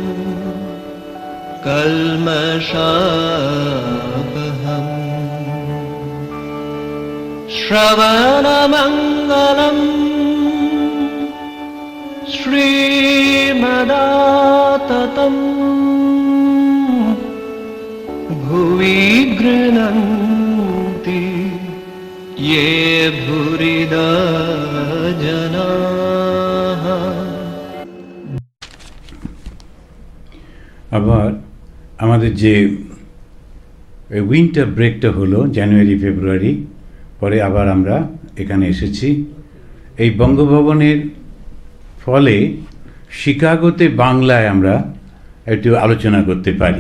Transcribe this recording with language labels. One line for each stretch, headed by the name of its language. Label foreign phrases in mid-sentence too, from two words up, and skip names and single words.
Sanskrit: कल्मषापहम् श्रवणमङ्गलम् श्रीमदाततम् भुवि गृह्णन्ति ये भूरिदा जनाः।
Bangla: আবার আমাদের যে উইন্টার ব্রেকটা হলো জানুয়ারি ফেব্রুয়ারি, পরে আবার আমরা এখানে এসেছি। এই বঙ্গভবনের ফলে শিকাগোতে বাংলায় আমরা একটু আলোচনা করতে পারি।